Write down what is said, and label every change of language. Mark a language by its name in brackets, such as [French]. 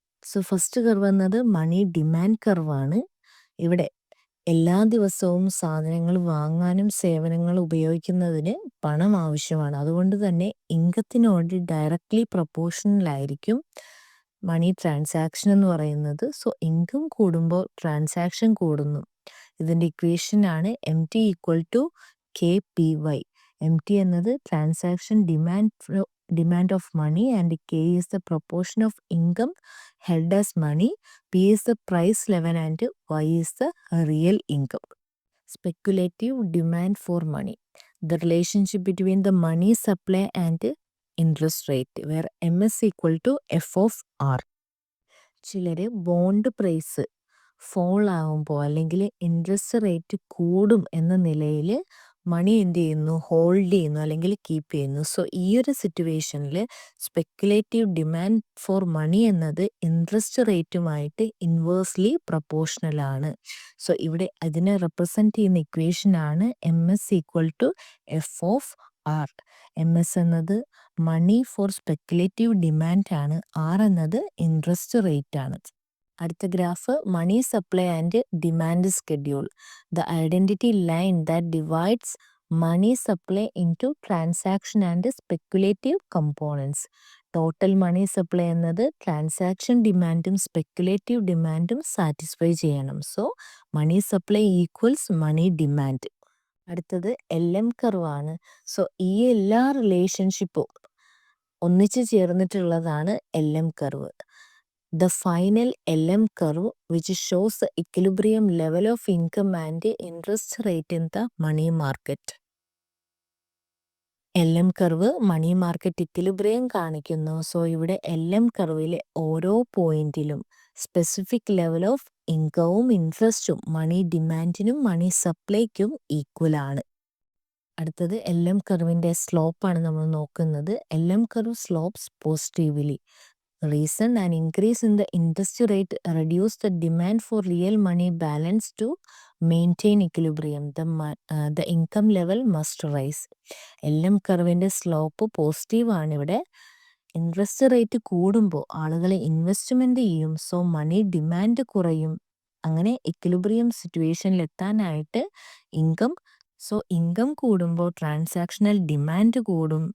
[Malayalam] So first curve എന്നത് money demand കർവാണ്. ഇവിടെ എല്ലാ ദിവസവും സാധനങ്ങൾ വാങ്ങാനും സേവനങ്ങൾ ഉപയോഗിക്കുന്നതിന് പണം ആവശ്യമാണ്. അതുകൊണ്ട് തന്നെ ഇൻകത്തിനോട് ഡയറക്റ്റ്ലി പ്രൊപ്പോർഷണലായിരിക്കും മണി ട്രാൻസാക്ഷൻ എന്ന് പറയുന്നത്. സോ ഇൻകം കൂടുമ്പോൾ ട്രാൻസാക്ഷൻ കൂടുന്നു. ഇതിൻ്റെ ഇക്വേഷനാണ് MT equal to KPY. MT എന്നത് [English] Transaction demand of money and K is the proportion of income held as money, P is the price level and Y is the real income. Speculative demand for money, the relationship between the money supply and interest rate where MS equal to F of R. [Malayalam] ചിലർ bond price fall ആകുമ്പോൾ അല്ലെങ്കിൽ interest rate കൂടും എന്ന നിലയിൽ മണി എന്ത് ചെയ്യുന്നു, hold ചെയ്യുന്നു അല്ലെങ്കിൽ കീപ്പ് ചെയ്യുന്നു. സോ ഈ ഒരു സിറ്റുവേഷനിൽ സ്പെക്കുലേറ്റീവ് ഡിമാൻഡ് ഫോർ മണി എന്നത് ഇൻട്രസ്റ്റ് റേറ്റുമായിട്ട് ഇൻവേഴ്സ്ലി പ്രൊപ്പോർഷണലാണ്. സോ ഇവിടെ അതിനെ റെപ്രസെൻറ്റ് ചെയ്യുന്ന ഇക്വേഷനാണ് MS equal to F of R. MS എന്നത് മണി ഫോർ സ്പെക്കുലേറ്റീവ് ഡിമാൻഡ് ആണ്, R എന്നത് ഇൻട്രസ്റ്റ് റേറ്റ് ആണ്. [English] അടുത്ത graph money supply and demand schedule, the identity line that divides money supply into transaction and speculative components. [Malayalam] Total money supply എന്നത് transaction ഡിമാൻഡും speculative ഡിമാൻഡും satisfy ചെയ്യണം. [English] So money supply equals money demand. [Malayalam] അടുത്തത് LM കർവാണ്. So ഈ എല്ലാ റിലേഷൻഷിപ്പും ഒന്നിച്ച് ചേർന്നിട്ടുള്ളതാണ് LM curve. [English] The final LM curve which shows the equilibrium level of income and interest rate in the money market. [Malayalam] LM curve money market equilibrium കാണിക്കുന്നു. So ഇവിടെ LM കർവിലെ ഓരോ പോയിന്റിലും specific level of ഇൻകവും ഇൻട്രസ്റ്റും money ഡിമാൻഡിനും money സപ്ലൈക്കും equal ആണ്. അടുത്തത് LM കർവിൻ്റെ സ്ലോപ്പാണ് നമ്മൾ നോക്കുന്നത്. [English] LM curve slopes positively. Reason, an increase in the interest rate reduce the demand for real money balance to maintain equilibrium. The income level must rise. [Malayalam] LM കർവിൻ്റെ slope positive ആണ്. ഇവിടെ interest rate കൂടുമ്പോൾ ആളുകൾ investment ചെയ്യും. So money demand കുറയും. അങ്ങനെ equilibrium സിറ്റുവേഷനിൽ എത്താനായിട്ട് income കൂടുമ്പോൾ ട്രാൻസാക്ഷണൽ ഡിമാൻഡ് കൂടും.